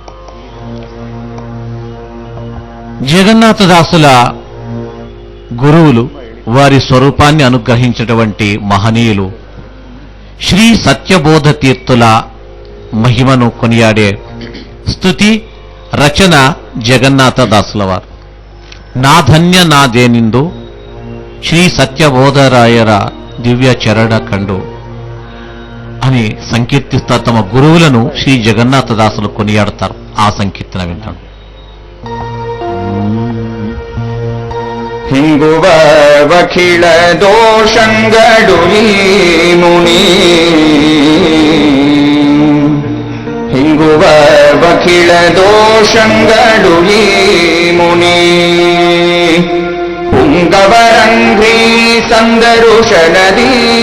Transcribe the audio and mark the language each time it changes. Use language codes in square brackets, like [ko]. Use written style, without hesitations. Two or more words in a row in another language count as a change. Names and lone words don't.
[te] జగన్నాథదాసుల గురువులు వారి స్వరూపాన్ని అనుగ్రహించినటువంటి మహనీయులు శ్రీ సత్యబోధ తీర్థుల మహిమను కొనియాడే స్తుతి రచన జగన్నాథదాసుల వారు. [kn] ನಾಧನ್ಯ ನಾದೇನಿಂದು ಶ್ರೀ ಸತ್ಯಬೋಧರಾಯರ ದಿವ್ಯ ಚರಣ ಕಂಡು [te] అని సంకీర్తిస్తా తమ గురువులను శ్రీ జగన్నాథదాసులు కొనియాడతారు. ఆ సంకీర్తన వింటాడు. [kn] ಹಿಂಗುವ ವಖಿಳ ದೋಷಂಗಡುಲಿ ಮುನಿ ಹಿಂಗುವ ವಖಿಳ ದೋಷಂಗಡುಲಿ ಮುನಿ ಪುಂಗವರಂಘ್ರೀ ಸಂದರುಷಣದಿ